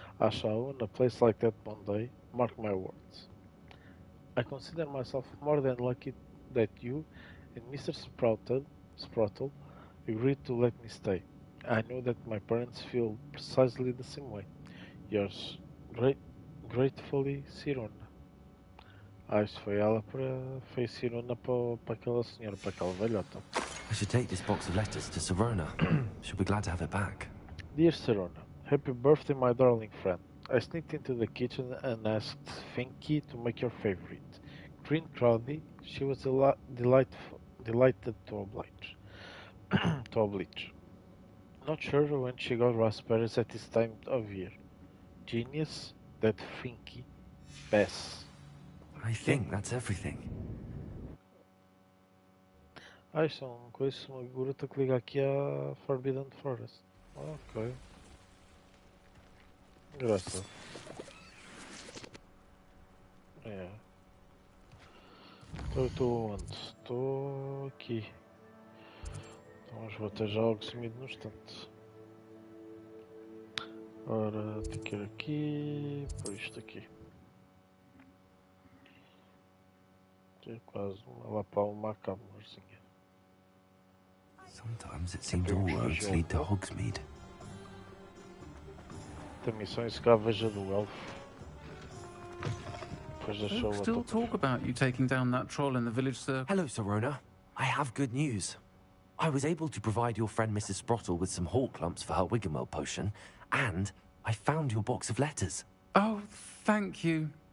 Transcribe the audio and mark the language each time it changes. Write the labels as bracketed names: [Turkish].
[English] I shall own a place like that one day, mark my words. I consider myself more than lucky that you and Mr. Sproutle agreed to let me stay. I know that my parents feel precisely the same way. Yours Gratefully, Siruna. [Portuguese] Ah, isso foi ela foi Siruna para aquela senhora, para aquela velhota. [English] I should take this box of letters to Sirona. She'll be glad to have it back. Dear Sirona, happy birthday, my darling friend. I sneaked into the kitchen and asked Finky to make your favorite. Green Crowdy, she was delighted to oblige. Not sure when she got raspberries at this time of year. Genius, that Finky. Bess. I think that's everything. [Portuguese] Ah, isto é uma gruta que liga aqui à Forbidden Forest. Ok. Engraçado. É. Então eu estou onde? Estou aqui. Então vou até já ao sumido no instante. Ora, tem que ir aqui. Por isto aqui. É quase lá para uma câmarazinha. [English] Sometimes it seems all roads lead to Hogsmeade. [Portuguese] Tem missões que há veja do elfo. [English] Folks still talk about you taking down that troll in the village circle. Hello, Sirona. I have good news. I was able to provide your friend Mrs. Sprottle with some hawk lumps for her Wiggenwell potion, and I found your box of letters. Oh, thank you.